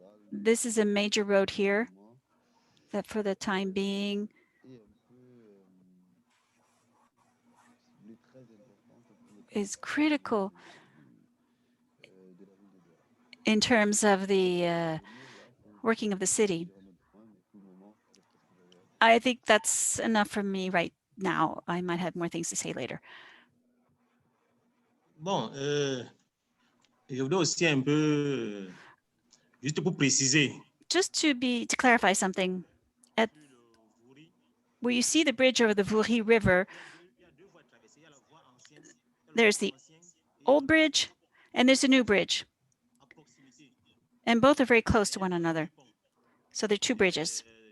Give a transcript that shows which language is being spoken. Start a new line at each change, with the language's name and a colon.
English: This is a major road here that for the time being is critical in terms of the working of the city. I think that's enough for me right now. I might have more things to say later.
French: Bon, je voudrais aussi un peu, juste pour préciser.
English: Just to clarify something, where you see the bridge over the Voury River, there's the old bridge and there's a new bridge. And both are very close to one another. So there are two bridges.